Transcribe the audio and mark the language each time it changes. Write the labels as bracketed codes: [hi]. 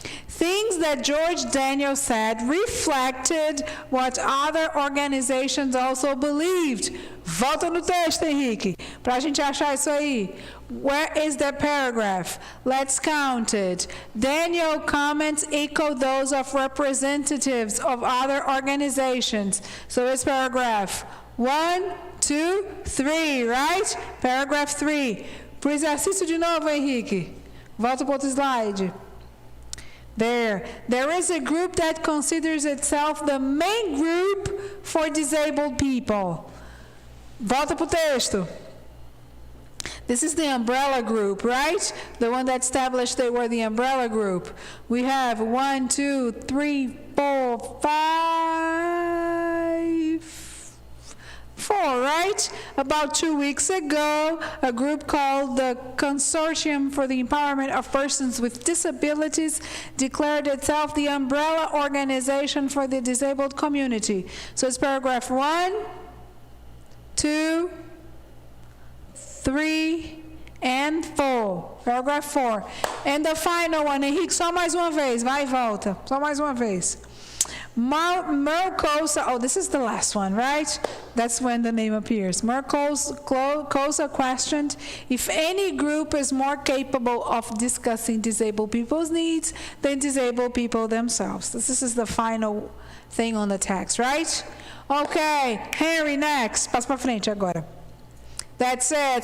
[en] Things that George Daniel said reflected what other organizations also believed. [pt] Volta no texto, Henrique, para a gente achar isso aí. [en] Where is the paragraph? Let's count it. Daniel comments echo those of representatives of other organizations. So it's paragraph 1, 2, 3, right? Paragraph 3. [pt] Pro exercício de novo, Henrique. Volta para outro slide. [en] There is a group that considers itself the main group for disabled people. Volta pro texto. This is the umbrella group, right? The one that established they were the umbrella group. We have 1, 2, 3, 4, 5, 4, right? About 2 weeks ago, a group called the Consortium for the Empowerment of Persons with Disabilities declared itself the umbrella organization for the disabled community. So it's paragraph 1, 2, 3, and 4. Paragraph 4. [pt] And the final one, Henrique, só mais uma vez, vai e volta. Só mais uma vez. [en] Mercosa, oh, this is the last one, right? That's when the name appears. Mercosa questioned if any group is more capable of discussing disabled people's needs than disabled people themselves. This is the final thing on the text, right? Okay, Henry, next. Passa para frente agora. That's it.